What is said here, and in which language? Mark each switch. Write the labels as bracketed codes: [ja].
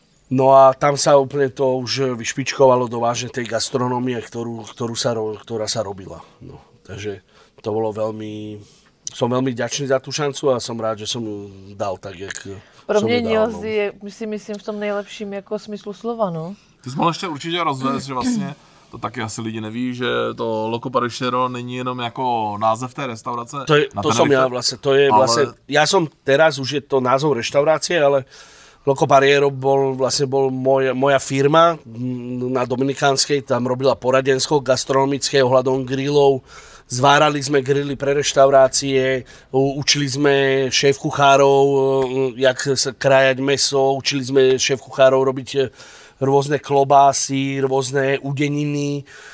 [sk] No a tam sa úplne to už vyšpičkovalo do vážne tej gastronómie, ktorá sa robila. No, takže to bolo som veľmi vďačný za tú šancu a som rád, že som ju dal tak, jak [cs] Proměnil si myslím v tom nejlepším jako smyslu slova, no. Ty jsi mohl ještě určitě rozvést, že vlastně to taky asi lidi neví, že to Loco Parishero není jenom jako název té restaurace. [sk] To som ja vlastne, ja som teraz, už je to názov reštaurácie, ale Loco Parishero bol moja firma na Dominikánskej, tam robila poradensko gastronomické ohľadom grillov. Zvárali sme grily pre reštaurácie, učili sme šéf-kuchárov, jak sa krájať mäso, učili sme šéf-kuchárov robiť rôzne klobásy, rôzne udeniny.